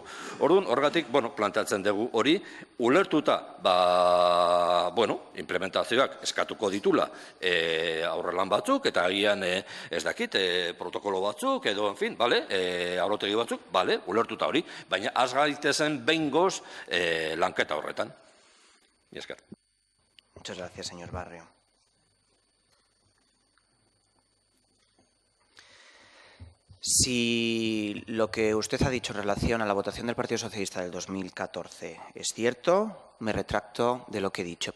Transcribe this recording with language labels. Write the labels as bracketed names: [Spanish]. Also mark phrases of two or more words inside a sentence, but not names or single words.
[Basque] Orduan, horregatik, planteatzen dugu hori, ulertuta, implementazioak eskatuko ditula aurrelan batzuk, eta agian ez dakit, protokolo batzuk, edo, [Spanish] en fin, [Basque] aurrotegi batzuk, ulertuta hori, baina az gaitezen behingoz lanketa horretan. Esker. [Spanish] Muchas gracias, señor Barrio. Si lo que usted ha dicho en relación a la votación del Partido Socialista del 2014 es cierto, me retracto de lo que he dicho.